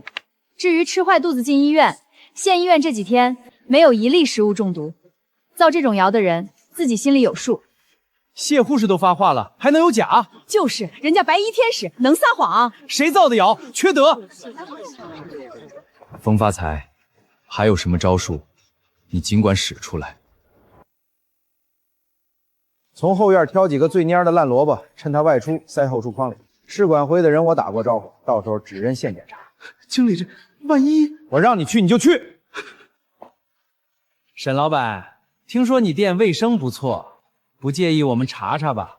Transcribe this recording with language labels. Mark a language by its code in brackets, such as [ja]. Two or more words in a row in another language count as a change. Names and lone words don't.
[zh] 至于吃坏肚子进医院，县医院这几天没有一例食物中毒，造这种谣的人自己心里有数。谢护士都发话了，还能有假？就是人家白衣天使能撒谎？谁造的谣？缺德！风发财，还有什麼招數，你盡管使出來。從後院挑幾個最蔫的爛蘿蔔，趁他外出塞後櫥筐裡。市管回的人我打過招呼，到時候只認現檢查。經理，這萬一我讓你去你就去。沈老板，聽說你店衛生不錯，不介意我們查查吧？